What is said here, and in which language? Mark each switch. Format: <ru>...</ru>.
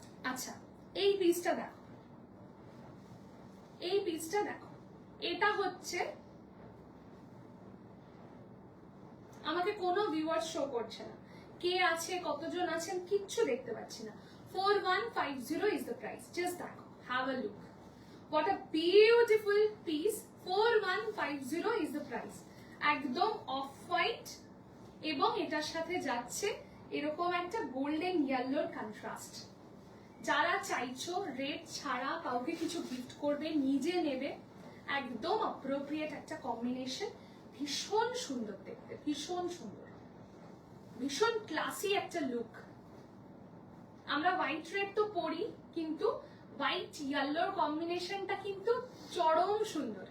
<bn>আচ্ছা, এই পিসটা দেখো, এই পিসটা দেখো, এটা হচ্ছে, আমাকে কোনো ভিউয়ার শো করছে না, কে আছে কতজন আছেন কিচ্ছু দেখতে পাচ্ছি না।</bn> <en>4150 is the price, just দেখো, have a look, what a beautiful piece, 4150 is the price,</en> <bn>একদম অফ হোয়াইট, এবং এটার সাথে যাচ্ছে এরকম একটা গোল্ডেন ইয়েলোর কন্ট্রাস্ট। যারা চাইছো রেড ছাড়া কাউকে কিছু গিফট করবে, নিজে নেবে, একদম অ্যাপ্রোপ্রিয়েট একটা কম্বিনেশন, ভীষণ সুন্দর দেখতে, ভীষণ সুন্দর, ভীষণ ক্লাসি একটা লুক। আমরা হোয়াইট রেড তো পরি, কিন্তু হোয়াইট ইয়েলোর কম্বিনেশনটা কিন্তু চরম সুন্দর।</bn>